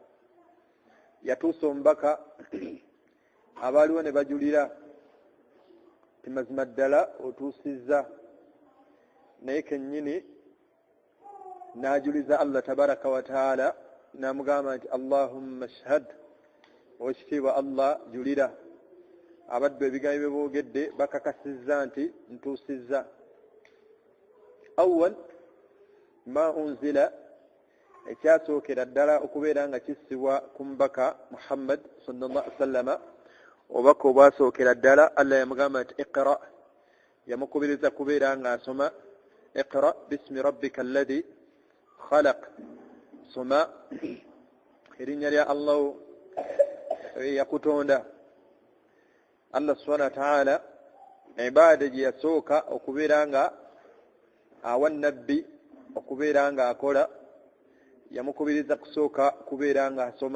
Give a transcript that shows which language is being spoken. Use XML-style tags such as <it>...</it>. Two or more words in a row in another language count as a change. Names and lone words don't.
<lg>Yatuusa omubaka abaaliwo ne bajulira ti mazima ddala otuusizza, naye kennyini n'ajuliza Allah</lg> <ar>تبارك وتعالى</ar> <lg>n'amugamba nti</lg> <ar>اللهم اشهد,</ar> <lg>owekitiibwa Allah julira. Abaddu ebigambo bye boogedde bakakasizza nti ntuusizza.</lg> <ar>أول ما أنزل,</ar> <lg>ekyasookera ddala okubeera nga kissibwa ku mubaka Muhammad</lg> <ar>صلى الله عليه وسلم,</ar> <lg>obubaka obwasookera ddala Allah yamugamba nti iqra, yamukubiriza kubeera nga asoma</lg> <ar>اقرأ باسم ربك الذي خلق,</ar> <lg>soma erinnya lya Allah yakutonda. Allah</lg> <ar>سبحانه وتعالى</ar> <lg>ibaada gye yasooka okubeera nga awa nabbi okubeera nga akola, yamukubiriza kusooka kubeera nga asoma.</lg>